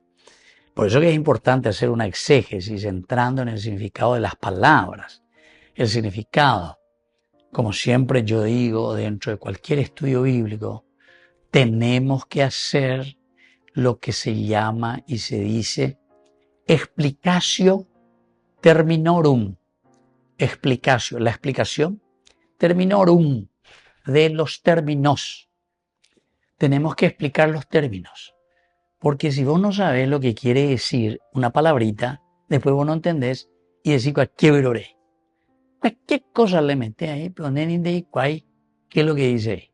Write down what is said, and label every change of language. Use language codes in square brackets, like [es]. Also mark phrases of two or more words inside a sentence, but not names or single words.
[es] Por eso que es importante hacer una exégesis entrando en el significado de las palabras. El significado, como siempre yo digo, dentro de cualquier estudio bíblico, tenemos que hacer lo que se llama y se dice [la] explicatio terminorum. [es] Explicatio, la explicación terminorum, de los términos. Tenemos que explicar los términos, porque si vos no sabés lo que quiere decir una palabrita, después vos no entendés y decís cualquier cosa le metés ahí, pero no entendés qué es lo que dice ahí.